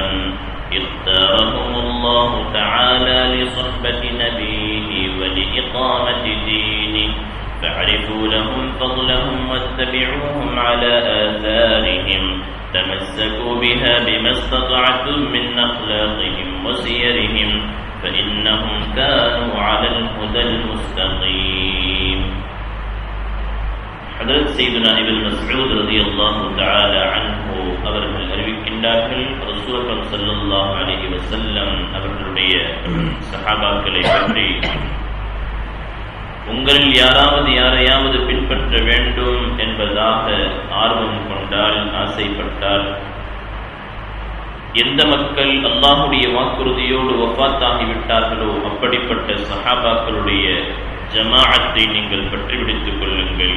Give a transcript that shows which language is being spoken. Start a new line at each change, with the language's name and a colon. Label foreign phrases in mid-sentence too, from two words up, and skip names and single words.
Arabic: اختارهم الله تعالى لصحبة نبيه ولإقامة دينه، فاعرفوا لهم فضلهم واتبعوهم على آثارهم، تمسكوا بها بما استطعتم من أخلاقهم وسيرهم، فإنهم كانوا على الهدى المستقيم. حضرت سيدنا ابن مسعود رضي الله تعالى عنه
Tamil: அவர்கள் அறிவிக்கின்றார்கள், ரசூல்
Arabic: صلى الله عليه وسلم
Tamil: அவர்களுடைய சஹாபாக்களை பற்றி, உங்களில் யாரையாவது பின்பற்ற வேண்டும் என்பதாக ஆர்வம் கொண்டால், ஆசைப்பட்டால், எந்த மக்கள் அல்லாஹுடைய வாக்குறுதியோடு வஃபாத்தாகிவிட்டார்களோ அப்படிப்பட்ட சஹாபாக்களுடைய ஜமாஅத்தை நீங்கள் பற்றி பிடித்துக் கொள்ளுங்கள்.